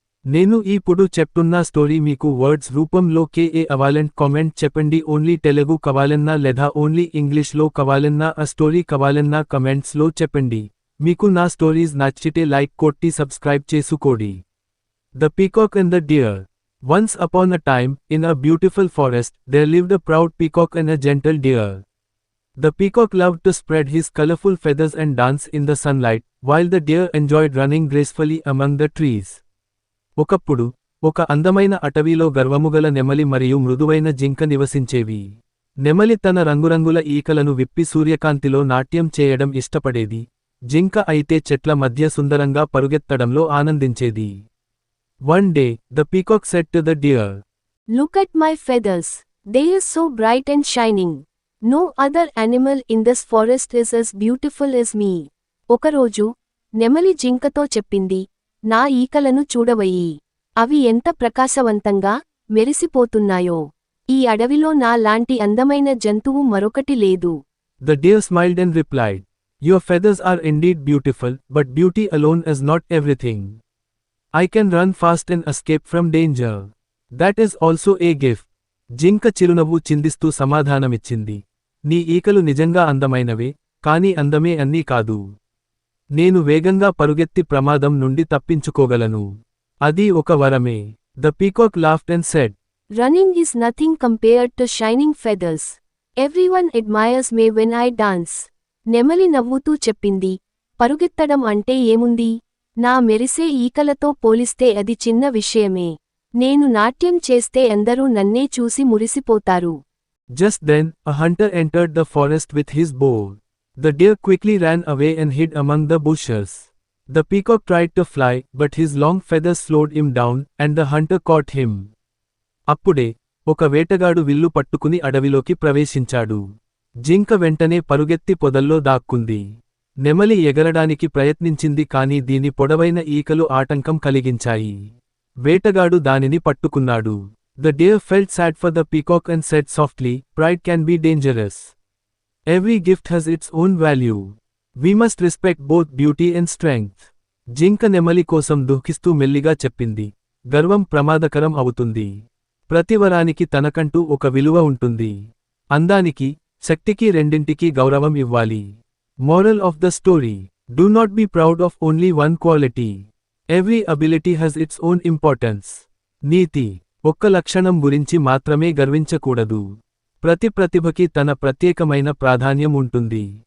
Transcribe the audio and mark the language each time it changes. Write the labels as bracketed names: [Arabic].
[Telugu] నేను ఇప్పుడు చెప్తున్న స్టోరీ మీకు వర్డ్స్ రూపంలో అవ్వాలంటే కామెంట్ చెప్పండి. ఓన్లీ తెలుగు కావాలన్నా లేదా ఓన్లీ ఇంగ్లీష్లో కావాలన్నా ఆ స్టోరీ కావాలన్నా కమెంట్స్లో చెప్పండి. మీకు నా స్టోరీస్ నచ్చితే లైక్ కొట్టి సబ్స్క్రైబ్ చేసుకోండి. [English] The peacock and the deer. Once upon a time, in a beautiful forest, there lived a proud peacock and a gentle deer. The peacock loved to spread his colorful feathers and dance in the sunlight, while the deer enjoyed running gracefully among the trees. [Telugu] ఒకప్పుడు ఒక అందమైన అటవీలో గర్వముగల నెమలి మరియు మృదువైన జింక నివసించేవి. నెమలి తన రంగురంగుల ఈకలను విప్పి సూర్యకాంతిలో నాట్యం చేయడం ఇష్టపడేది. జింక అయితే చెట్ల మధ్య సుందరంగా పరుగెత్తడంలో ఆనందించేది. [English] One day, the peacock said to the deer, "Look at my feathers. They are so bright and shining. No other animal in this forest is as beautiful as me." [Telugu] ఒకరోజు నెమలి జింకతో చెప్పింది, నా ఈకలను చూడవయ్యి. అవి ఎంత ప్రకాశవంతంగా మెరిసిపోతున్నాయో. ఈ అడవిలో నా లాంటి అందమైన జంతువు మరొకటి లేదు. [English] The deer smiled and replied, "Your feathers are indeed beautiful, but beauty alone is not everything. I can run fast and escape from danger. That is also a gift." [Telugu] జింక చిరునవ్వు చిందిస్తూ సమాధానమిచ్చింది, నీ ఈకలు నిజంగా అందమైనవే, కాని అందమే అన్నీ కాదు. నేను వేగంగా పరుగెత్తి ప్రమాదం నుండి తప్పించుకోగలను. అది ఒక వరమే. [English] The peacock laughed and said, "Running is nothing compared to shining feathers. Everyone admires me when I dance." [Telugu] నెమలి నవ్వుతూ చెప్పింది, పరుగెత్తడం అంటే ఏముంది? నా మెరిసే ఈకలతో పోలిస్తే అది చిన్న విషయమే. నేను నాట్యం చేస్తే అందరూ నన్నే చూసి మురిసిపోతారు. [English] Just then, a hunter entered the forest with his bow. The deer quickly ran away and hid among the bushes. The peacock tried to fly, but his long feathers slowed him down, and the hunter caught him. [Telugu] అప్పుడే ఒక వేటగాడు విల్లు పట్టుకుని అడవిలోకి ప్రవేశించాడు. జింక వెంటనే పరుగెత్తి పొదల్లో దాక్కుంది. నెమలి ఎగరడానికి ప్రయత్నించింది కాని దీని పొడవైన ఈకలు ఆటంకం కలిగించాయి. వేటగాడు దానిని పట్టుకున్నాడు. [English] The deer felt sad for the peacock and said softly, "Pride can be dangerous. Every gift has its own value. We must respect both beauty and strength." [Telugu] జింక నెమలి కోసం దుఃఖిస్తూ మెల్లిగా చెప్పింది, గర్వం ప్రమాదకరం అవుతుంది. ప్రతివరానికి తనకంటూ ఒక విలువ ఉంటుంది. అందానికి, శక్తికి రెండింటికీ గౌరవం ఇవ్వాలి. [English] Moral of the story: do not be proud of only one quality. Every ability has its own importance. [Telugu] నీతి: ఒక్క లక్షణం గురించి మాత్రమే గర్వించకూడదు. ప్రతి ప్రతిభకి తన ప్రత్యేకమైన ప్రాధాన్యం ఉంటుంది.